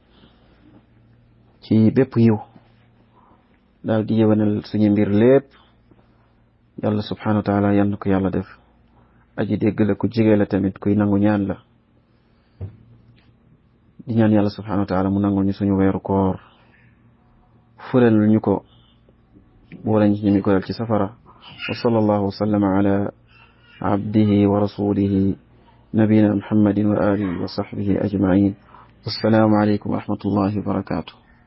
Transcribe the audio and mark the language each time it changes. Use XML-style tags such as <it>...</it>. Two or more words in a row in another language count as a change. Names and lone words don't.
<wo>ci bépp yiw daal di yëwanal suñu mbir lépp yàlla</wo> <ar>سبحانه وتعالى</ar> <wo>yal na ko yàlla def aji dégg la ku jige la tamit kuy nangu ñaan la di ñaan yàlla</wo> <ar>سبحانه وتعالى</ar> <wo>mu nangul ñu suñu weeru koor fulal ñu ko boole ñu ñu ko dal ci safara</wo> <ar>وصلى الله وسلم على عبده ورسوله نبينا محمد وعلى آله وصحبه أجمعين السلام عليكم ورحمة الله وبركاته</ar>